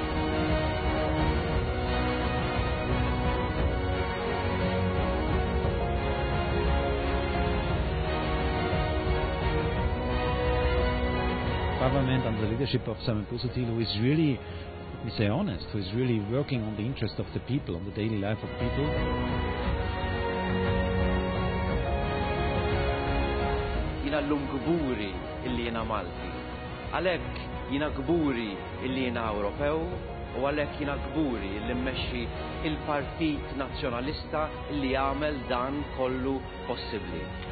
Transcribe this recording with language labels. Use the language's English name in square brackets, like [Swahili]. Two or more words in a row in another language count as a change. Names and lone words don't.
[English] Parliament under the leadership of Simon Busuttil, who is really, let me say honest, who is really working on the interest of the people, on the daily life of people. [Maltese] Jina l-lum gburi illi jina Malti. Għalhekk jina gburi illi jina Ewropew u għalhekk jiena gburi li mmexxi il-Partit Nazzjonalista li jagħmel dan kollu possibbli.